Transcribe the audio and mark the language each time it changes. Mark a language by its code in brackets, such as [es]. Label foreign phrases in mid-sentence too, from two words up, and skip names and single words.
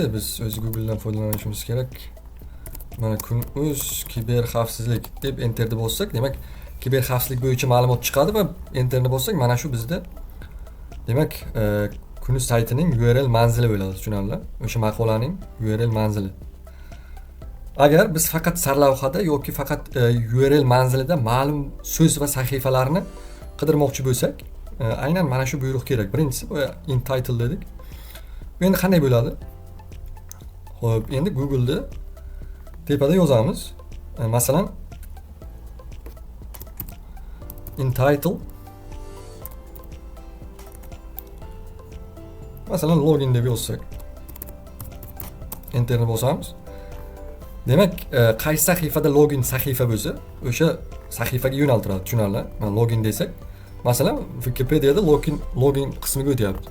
[uz] Biz o'z Google'dan foydalanishimiz kerak. Mana kunuz kiber xavfsizlik deb enterni bossak, demak, kiber xavfsizlik bo'yicha ma'lumot chiqadi va enterni bossak, mana shu bizda demak, kunuz saytining URL manzili bo'ladi, tushunarli? O'sha maqolaning URL manzili. Agar biz faqat sarlavhada yoki faqat URL manzilida ma'lum so'z va sahifalarni qidirmoqchi bo'lsak, aynan mana shu buyruq kerak. Birinchisi bu [en] in title [uz] dedik. Bu endi qanday bo'ladi? Xo'p, endi Google'da tepada yozamiz. Masalan, [en] in title, [uz] masalan login deb yozsak, enterni bosamiz. Demak, qaysi sahifada login sahifa bo'lsa, o'sha sahifaga yo'naltiradi, tushunarli? Mana login desak, masalan, Wikipedia'da login qismiga o'tyapti.